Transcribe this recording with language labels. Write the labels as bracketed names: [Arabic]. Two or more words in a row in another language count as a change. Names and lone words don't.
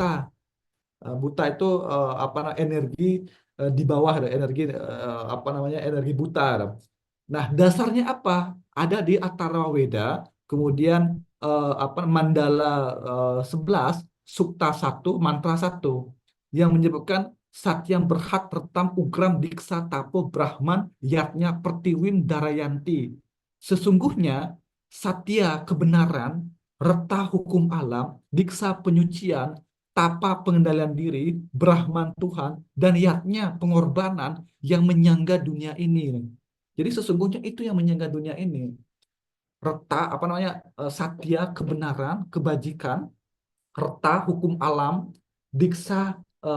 [Indonesian] Buta itu energi di bawah, energi apa namanya energi buta. Nah, dasarnya apa? Ada di Atharva Weda, kemudian Mandala 11, Sukta 1, Mantra 1 yang menyebutkan [Sanskrit] सत्यं बृहद् ऋतम् उग्रं दीक्षा तपो ब्रह्म यज्ञः पृथिवीं धारयन्ति. [Indonesian] Sesungguhnya satya kebenaran, reta hukum alam, diksa penyucian, tapa pengendalian diri, Brahman Tuhan, dan yatnya pengorbanan yang menyangga dunia ini. Jadi sesungguhnya itu yang menyangga dunia ini. Reta, apa namanya, satya, kebenaran, kebajikan, reta, hukum alam, diksa, penyucian.